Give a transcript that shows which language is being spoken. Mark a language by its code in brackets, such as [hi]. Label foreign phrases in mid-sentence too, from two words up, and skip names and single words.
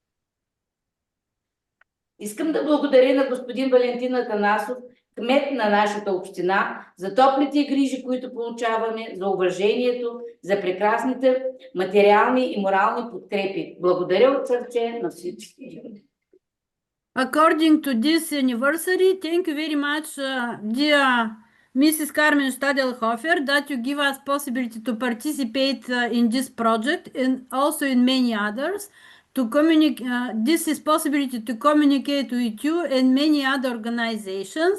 [bg] Искам да благодаря на господин Валентин Атанасов, кмет на нашата община, за топлите грижи, които получаваме, за уважението, за прекрасните материални и морални подкрепи. Благодаря от сърце на всички. [en] according to this anniversary, thank you very much, dear Mrs. Carmen Stadelhofer, that you give us possibility to participate in this project and also in many others. To communicate, this is possibility to communicate with you and many other organizations.